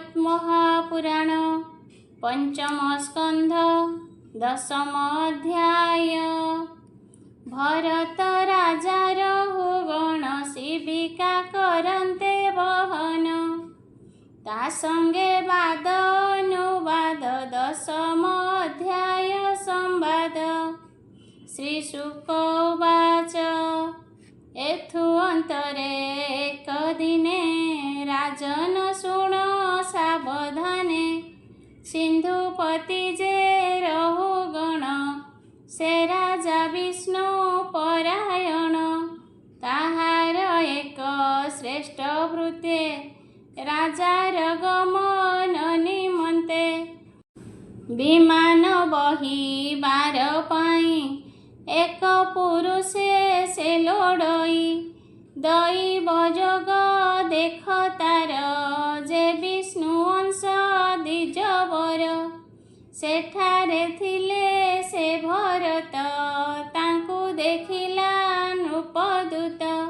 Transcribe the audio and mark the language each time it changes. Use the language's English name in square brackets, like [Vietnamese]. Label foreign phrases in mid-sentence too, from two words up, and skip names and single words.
[Odia] ମହାପୁରାଣ ପଞ୍ଚମ ସ୍କନ୍ଧ ଦଶମ ଅଧ୍ୟାୟ। ଭରତ ରାଜାର ଗଣ ଶିବିକା କରନ୍ତେ ବହନ, ତା ସଙ୍ଗେ ବାଦ ଅନୁବାଦ ଦଶମ ଅଧ୍ୟାୟ ସମ୍ବାଦ। [Sanskrit] श्री शुक उवाच [Odia] ଏଥୁ ଅନ୍ତରେ ଏକ ଦିନେ ରାଜନ ଶୁଣ ସାବଧାନେ, ସିନ୍ଧୁପତି ଯେ ରହୁଗଣ ସେ ରାଜା ବିଷ୍ଣୁ ପରାୟଣ। ତାହାର ଏକ ଶ୍ରେଷ୍ଠ ଭୃତ୍ୟେ ରାଜାର ଗମନ ନିମନ୍ତେ, ବିମାନ ବହିବାର ପାଇ ଏକ ପୁରୁଷେ ସେ ଲୋଡ଼ଇ। ଦୈବ ଯୋଗ ଦେଖ ତାର ଯେ ବିଷ୍ଣୁ ଅଂଶ ଦ୍ୱିଜବର, ସେଠାରେ ଥିଲେ ସେ ଭରତ ତାଙ୍କୁ ଦେଖିଲା ନୃପଦୂତ।